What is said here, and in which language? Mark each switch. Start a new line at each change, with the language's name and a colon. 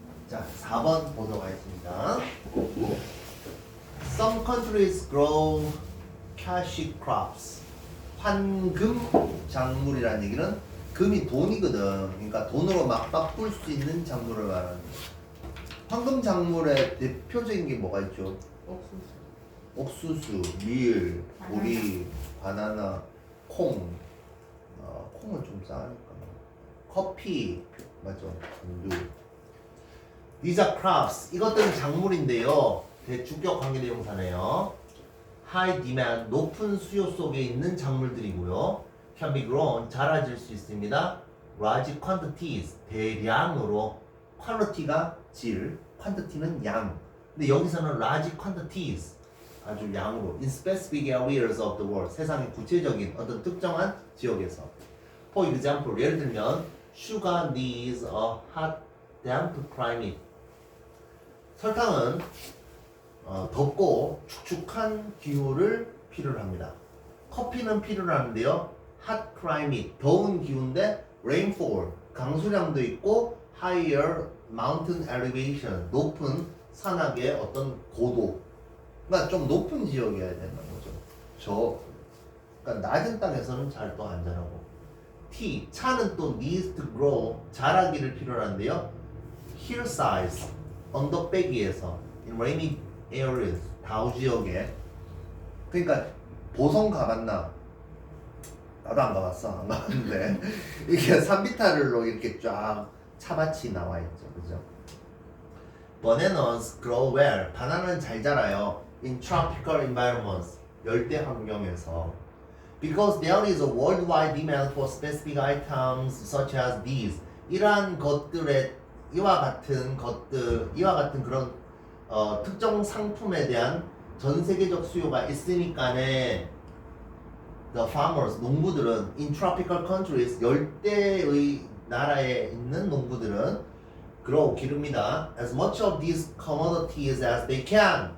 Korean: 자, 4번 보도록 하겠습니다.
English: Some countries grow cash crops.
Korean: 환금 작물이라는 얘기는 금이 돈이거든. 그러니까 돈으로 막 바꿀 수 있는 작물을 말하는 거야. 황금 작물의 대표적인 게 뭐가 있죠? 옥수수, 밀, 보리, 바나나, 콩. 콩은 좀 싸니까. 커피, 맞죠? 우유.
English: These are crops.
Korean: 이것들은 작물인데요. 대주격 관계대명사네요.
English: High demand,
Korean: 높은 수요 속에 있는 작물들이고요.
English: Can be grown,
Korean: 자라질 수 있습니다.
English: Large quantities,
Korean: 대량으로. quality가 질, quantity는 양. 근데 여기서는
English: large quantities,
Korean: 아주 양으로.
English: In specific areas of the world,
Korean: 세상의 구체적인 어떤 특정한 지역에서.
English: For example,
Korean: 예를 들면
English: Sugar needs a hot, damp climate.
Korean: 설탕은 덥고 축축한 기후를 필요로 합니다. 커피는 필요로 하는데요.
English: hot climate,
Korean: 더운 기후인데 rainfall, 강수량도 있고
English: higher mountain elevation,
Korean: 높은 산악의 어떤 고도. 그러니까 좀 높은 지역이어야 된다는 거죠. 그러니까 낮은 땅에서는 잘 또 안 자라고. T, 차는 또
English: needs to grow,
Korean: 자라기를 필요로 하는데요.
English: hillsides,
Korean: 언덕배기에서
English: in rainy areas,
Korean: 다우 지역에. 그러니까 보성 가봤나? 나도 안 가봤어. 안 가봤는데 이게 산비탈로 이렇게 쫙 차밭이 나와 있죠. 그죠?
English: Bananas grow well.
Korean: 바나나는 잘 자라요.
English: In tropical environments,
Korean: 열대 환경에서.
English: Because there is a worldwide demand for specific items such as these.
Korean: 이러한 것들의 이와 같은 그런 특정 상품에 대한 전 세계적 수요가 있으니까네.
English: The farmers,
Korean: 농부들은
English: in tropical countries,
Korean: 열대의 나라에 있는 농부들은 grow, 기릅니다.
English: As much of these commodities as they can.